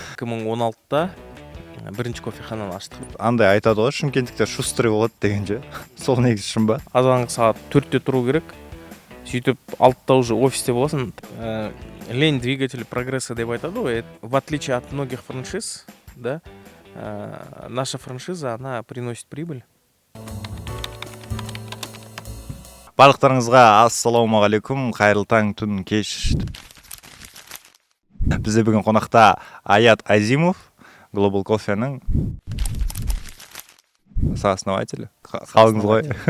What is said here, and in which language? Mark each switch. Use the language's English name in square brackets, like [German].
[Kazakh] 2016-та бірінші кофехананы аштық. Андай айтады ғой, шымкенттіктер [Russian] шустрый [Kazakh] болады деген ше. Сол негізі шын ба? Азанғы сағат 4-те тұру керек. Сөйтіп 6-та уже офисте боласың. [Russian] Лень двигатель прогресса [Kazakh] деп айтады ғой. [Russian] В отличие от многих франшиз, да, наша франшиза, она приносит прибыль. [Kazakh] Барлықтарыңызға ассалаумағалейкум, қайырлы таң, түн, кеш. Бізде бүгін қонақта Аят Азимов, Global Coffee'нің сооснователі. Қалыңыз ғой?